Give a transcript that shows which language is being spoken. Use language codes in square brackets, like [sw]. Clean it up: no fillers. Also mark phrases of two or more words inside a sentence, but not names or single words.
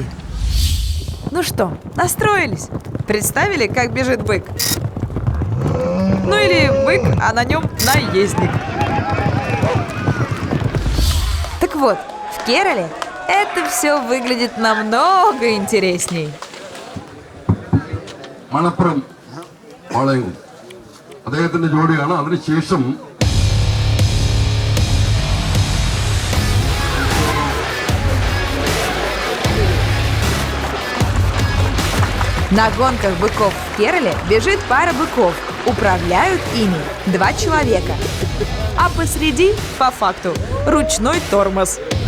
[ru] Ну что, настроились? Представили, как бежит бык? Ну или бык, а на нем наездник. Так вот, в Керале это все выглядит намного интересней. [ml] മലപ്പുറം പാളയം അദ്ദേഹത്തിന്റെ ജോഡിയാണ്. അതിനുശേഷം [ru] На гонках быков в Керале бежит пара быков. Управляют ими 2 человека. А посреди, по факту, ручной тормоз.